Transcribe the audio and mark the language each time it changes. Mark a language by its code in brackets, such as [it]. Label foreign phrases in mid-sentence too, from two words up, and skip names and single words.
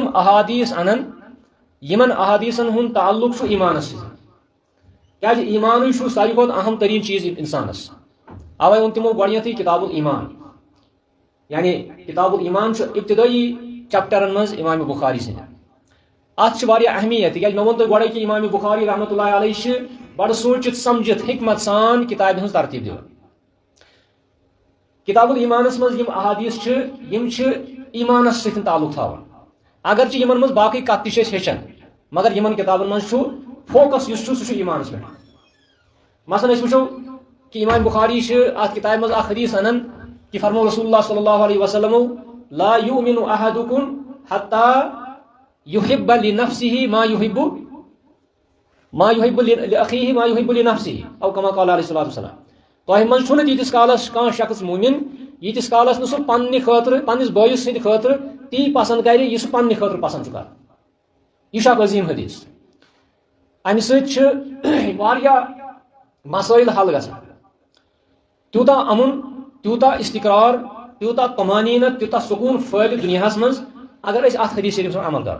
[ks] احادیث انان یِمن احادیثن ہُنٛد تعلق چھُ ایمانس سۭتۍ کیازِ ایمانٕے چھُ ساروی کھۄتہٕ اہم تریٖن چیٖز انسانس اوے ووٚن تِمو گۄڈنیتھٕے کتاب الایمان یعنی کتاب الایمان چھُ ابتدٲیی چیپٹرن منٛز امام بخاری سٕنٛدِ اتھ چھِ واریاہ اہمیت تِکیازِ مےٚ ووٚن تۄہہِ گۄڈے کہ امام بخاری [ar] رحمۃ اللہ علیہ [ks] چھِ بڑٕ سوٗنٛچِتھ سمجھِتھ حکمت سان کتابہِ ہٕنٛز ترتیٖب دِوان کتاب الایمانس منٛز یِم احادیث چھِ یِم چھِ ایمانس سۭتۍ تعلق تھاوان اگرچہِ یِمن منٛز باقٕے کتھ تہِ چھِ أسۍ ہیٚچھان مگر یِمن کتابن منٛز چھُ فوکس یُس چھُ سُہ چھُ ایمانس پٮ۪ٹھ مثلاً أسۍ وٕچھو کہ امام بخاری چھِ اتھ کتابہِ منٛز اکھ حدیث انان کہ فرمو رسول اللہ [ar] صلی اللہ علیہ وسلمو لا یؤمن احدکم حتى يحب لنفسه ما يحب لأخيه ما يحب لنفسه او كما قال عليه الصلاة والسلام. [ks] تۄہہِ منٛز چھُنہٕ تیٖتِس کالس کانٛہہ شخص موٗمِن ییٖتِس کالس نہٕ سُہ پننہِ خٲطرٕ پننِس بٲیِس سٕنٛدِ خٲطرٕ تی پسنٛد کرِ یہِ سُہ پننہِ خٲطرٕ پسنٛد چھُ کران. یہِ چھُ اکھ عظیٖم حدیث. امہِ سۭتۍ چھِ واریاہ مسٲیل حل گژھان. تیوٗتاہ امُن تیوٗتاہ استقرار تیوٗتاہ طمانیٖنہ تیوٗتاہ سکوٗن پھٲلہِ دُنیاہس منٛز اگر أسۍ اتھ حدیث شریٖفس منٛز عمل کرو.